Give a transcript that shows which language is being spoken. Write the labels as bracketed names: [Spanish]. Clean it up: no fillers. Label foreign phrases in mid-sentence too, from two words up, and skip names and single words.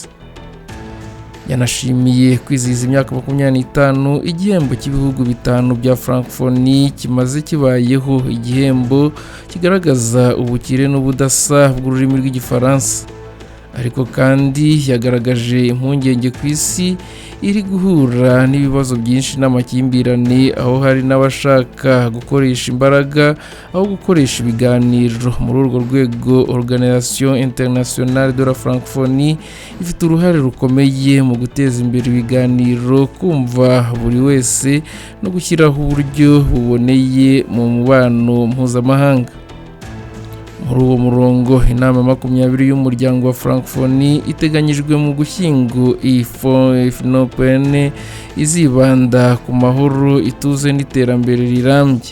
[Kinyarwanda] Yanashimiye kwizihiza imyaka 25 igihembo cy'ibihugu 5 bya francophonie kimaze kibayeho, igihembo kigaragaza ubukire n'ubudasa bw'ururimi rw'Igifaransa. Ariko kandi yagaragaje impungenge ku isi iri guhura n'ibibazo byinshi n'amakimbirane, aho hari n'abashaka gukoresha imbaraga aho gukoresha ibiganiro. Muri urwo rwego, Organisation internationale de la francophonie ifite uruhare rukomeye mu guteza imbere ibiganiro, kumva buri wese no gushyiraho uburyo buboneye mu mubano mpuzamahanga. Muri uwo murongo, inama 20 y'umuryango wa francophonie iteganyijwe mu Gushyingo izibanda ku mahoro, ituze n'iterambere rirambye.